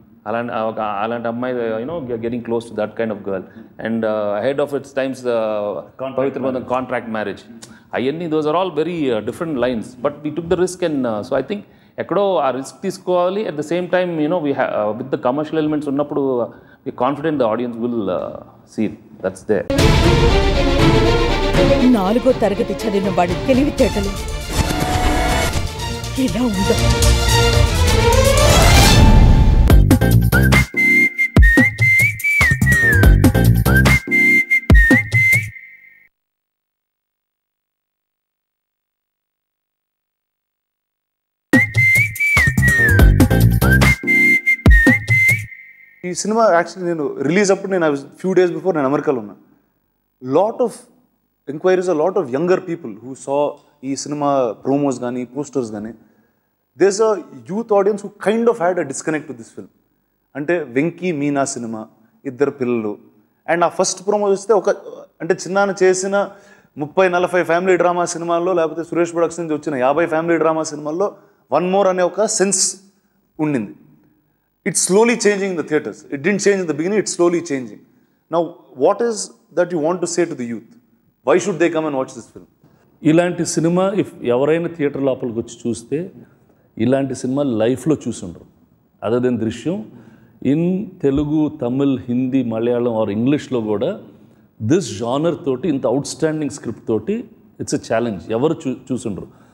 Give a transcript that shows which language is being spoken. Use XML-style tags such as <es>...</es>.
<te>Alanti అమ్మాయి,</te> <en>getting close to that kind of girl, and ahead of its times, Pavitra Bandham, contract marriage,</en> <te>అయ్యన్ని</te> <en>those are all very different lines, but we took the risk, and so I think</en> <te>ఎక్కడో ఆ risk తీసుకోవాలి.</te> <en>at the same time, we with the commercial elements ఉన్నప్పుడు we confident the audience will see it. That's there.</en> <te>4వ తరగతి చదివిన వాడి తెలివితేటలు ఇలా ఉందా? ఈ సినిమా యాక్చువల్లీ నేను రిలీజ్ అప్పుడు నేను ఫ్యూ డేస్ బిఫోర్ నేను అమెరికాలో ఉన్నా.</te> <en>Lot of enquiries, lot of younger people who saw ఈ cinema promos కానీ posters కానీ. There's a youth audience who kind of had a disconnect with this film.</en> <te>అంటే వెంకీ మీనా సినిమా, 2 పిల్లలు, అండ్ ఆ ఫస్ట్ ప్రోమో చూస్తే అంటే చిన్నాన్న చేసిన 30-40 ఫ్యామిలీ డ్రామా సినిమాల్లో, లేకపోతే సురేష్ ప్రొడక్షన్ నుంచి వచ్చిన 50 ఫ్యామిలీ డ్రామా సినిమాల్లో వన్ మోర్ అనే ఒక సెన్స్ ఉండింది.</te> <en>It's slowly changing in the theatres. It didn't change in the beginning, it's slowly changing. Now, what is that you want to say to the youth? Why should they come and watch this film?</en> <te>ఇలాంటి cinema ఎవరైనా theatre లోపలికి వచ్చి చూస్తే ఇలాంటి cinema లైఫ్లో చూసుండరు. Other then దృశ్యం, in Telugu, Tamil, Hindi, Malayalam are ఇంగ్లీష్లో కూడా దిస్ జానర్ తోటి, ఇంత అవుట్స్టాండింగ్ స్క్రిప్ట్ తోటి</te> <en>It's a challenge.</en> <te>ఎవరు చూసుండరు.</te>